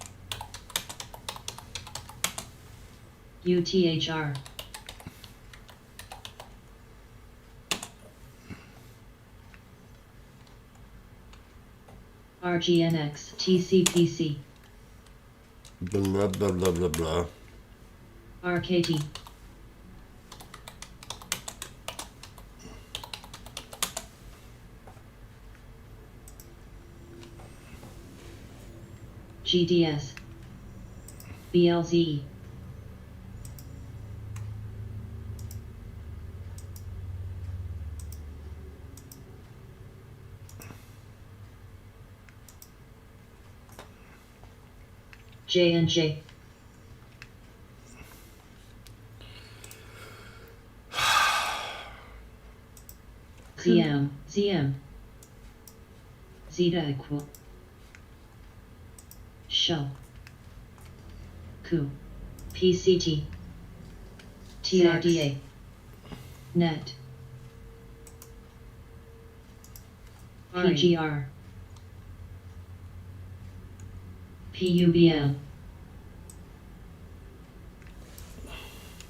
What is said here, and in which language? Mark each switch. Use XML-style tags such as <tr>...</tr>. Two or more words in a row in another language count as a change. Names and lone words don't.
<en>UTHR. RGNX. TCPC. Blah, blah, blah, blah, blah. RKT. GDS. BLZ. J&J. ZM. ZM. Zeta equal. Shell. Coup. PCT. TRDA. Net. PGR. PUBN.</en>